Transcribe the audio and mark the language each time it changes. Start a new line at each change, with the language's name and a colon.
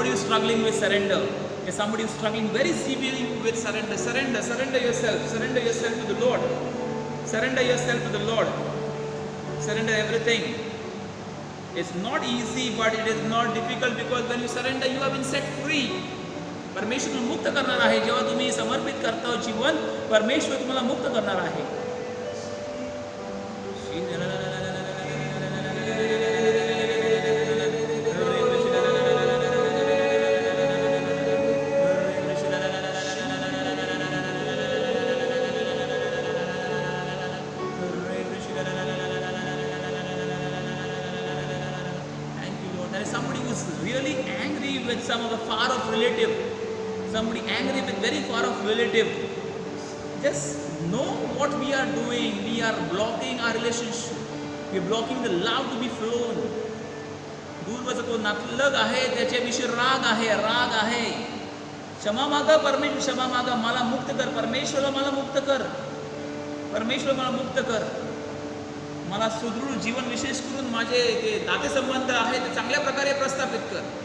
English: struggling with surrender. If somebody is struggling very severely with surrender, surrender yourself to the Lord. Surrender yourself to the Lord. Surrender everything. It's not easy, but it is not difficult, because when you surrender, you have been set free.
Marathi: परमेश्वर तुम्हाला मुक्त करणार आहे. जेव्हा तुम्ही समर्पित करता जीवन, परमेश्वर तुम्हाला मुक्त करणार आहे.
English: Somebody who's really angry with some of the far off relative, somebody angry with very far off relative, just know what we are doing. We are blocking our relationship. We are blocking the love to be flown.
Marathi: दूरवरचा कोण नातलग आहे त्याच्याविषयी राग आहे. क्षमा मागा, परमेश्वर क्षमा मागा, मला मुक्त कर. परमेश्वरला मला मुक्त कर. परमेश्वर मला मुक्त कर. मला सुदृढ जीवन विशेष करून माझे जे नातेसंबंध आहेत ते चांगल्या प्रकारे प्रस्थापित कर.